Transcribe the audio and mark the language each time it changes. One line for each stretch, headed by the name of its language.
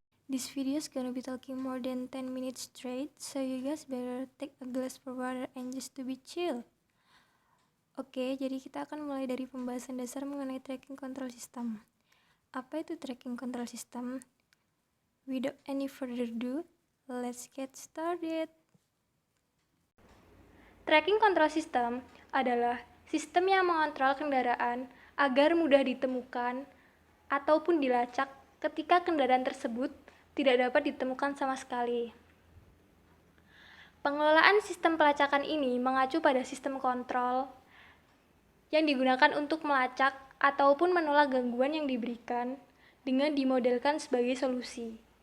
English: This video is gonna be talking more than 10 minutes straight, so you guys better take a glass of water and just to be chill.
Indonesian: Oke, jadi kita akan mulai dari pembahasan dasar mengenai tracking control system. Apa itu tracking control system?
English: Without any further ado, let's get started.
Indonesian: Tracking control system adalah sistem yang mengontrol kendaraan agar mudah ditemukan ataupun dilacak ketika kendaraan tersebut tidak dapat ditemukan sama sekali. Pengelolaan sistem pelacakan ini mengacu pada sistem kontrol yang digunakan untuk melacak ataupun menolak gangguan yang diberikan dengan dimodelkan sebagai solusi.